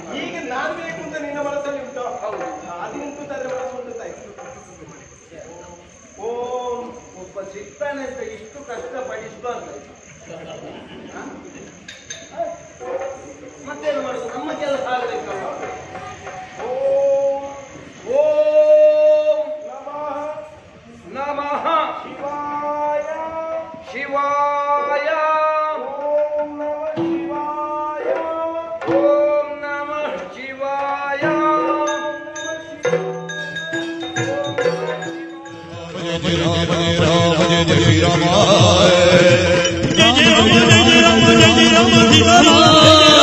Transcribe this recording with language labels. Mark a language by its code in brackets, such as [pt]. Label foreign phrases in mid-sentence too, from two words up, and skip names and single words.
[kn] ಈಗ ನಾನು ಬೇಕು ಅಂತ ನಿನ್ನ ಮನಸ್ಸಲ್ಲಿ ಉಂಟು. ಹೌದು. ಅದು ಉಂಟು ತಾದ್ರೆ ಮನಸ್ಸು ಉಂಟು ತಾಯಿ. ಓಂ ಒಬ್ಬ ಸಿಗ್ತಾನೆ ಅಂತ ಇಷ್ಟು ಕಷ್ಟಪಡಿಸಬಾರ್ದು. ಮತ್ತೇನು ಮಾಡುದು? ನಮ್ಮ ಕೆಲಸ ಆಗಬೇಕಲ್ಲ. [sa] ಓಂ ಓಂ ನಮಃ ನಮಃ ಶಿವಾಯ ಶಿವಾಯ. ಓಂ ನಮಃ ಶಿವಾಯ ಓಂ ನಮಃ ಶಿವಾಯ. [hi] जय जय राम जय जय राम जय जय राम जय जय राम जय जय राम